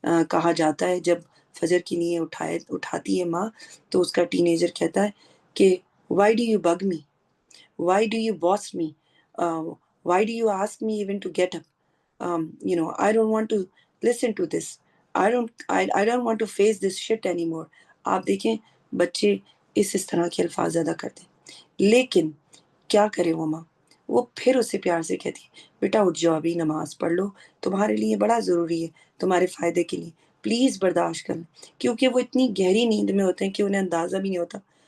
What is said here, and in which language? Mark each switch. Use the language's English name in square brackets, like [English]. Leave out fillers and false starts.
[Urdu] کہا جاتا ہے، جب فجر کی نیند اٹھاتی ہے ماں تو اس کا ٹین ایجر کہتا ہے کہ [English] Why do you bug me, why do you boss me, why do you ask me even to get up, I don't want to listen to this. I don't want to face this shit anymore. [Urdu] آپ دیکھیں بچے اس طرح کے الفاظ ادا کرتے ہیں، لیکن کیا کرے وہ ماں، وہ پھر اسے پیار سے کہتی ہے بیٹا اٹھ جاؤ، ابھی نماز پڑھ لو، تمہارے لیے بڑا ضروری ہے، تمہارے فائدے کے لیے، پلیز برداشت کر لیں، کیونکہ وہ اتنی گہری نیند میں ہوتے ہیں کہ انہیں اندازہ بھی نہیں ہوتا۔